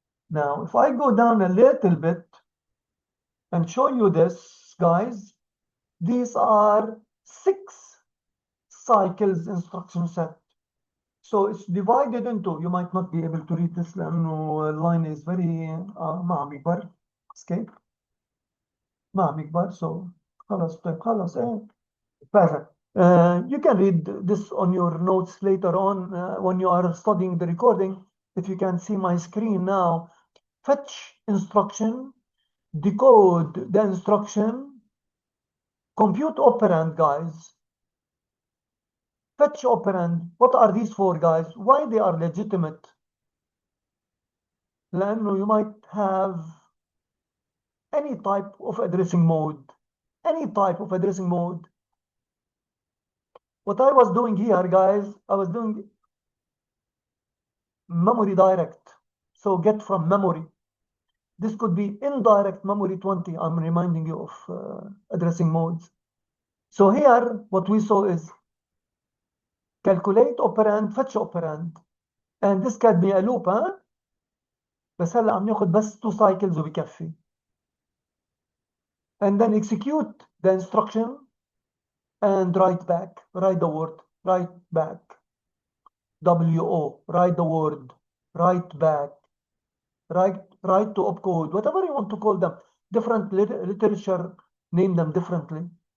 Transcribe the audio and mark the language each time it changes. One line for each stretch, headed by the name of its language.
English: Now, if I go down a little bit and show you this, guys, these are 6 cycles instruction set. So it's divided into, you might not be able to read this
Arabic: لأنه
English: line is very
Arabic: ما عم يكبر. escape ما عم يكبر.
English: So
Arabic: خلاص طيب خلاص perfect.
English: You can read this on your notes later on when you are studying the recording. If you can see my screen now, fetch instruction, decode the instruction, compute operand, guys. Fetch operand. What are these for, guys? Why they are legitimate?
Arabic: لأنه
English: you might have any type of addressing mode. Any type of addressing mode. What I was doing here, guys, I was doing memory direct. So get from memory. This could be indirect memory 20. I'm reminding you of addressing modes. So here, what we saw is calculate operand, fetch operand. And this can be a loop, huh?
Arabic: بس هلا عم ياخذ بس 2 cycles وبكفي.
English: And then execute the instruction and write back. Write the word. Write back. WO. Write the word. Write back. Write to opcode. Whatever you want to call them. Different literature name them differently.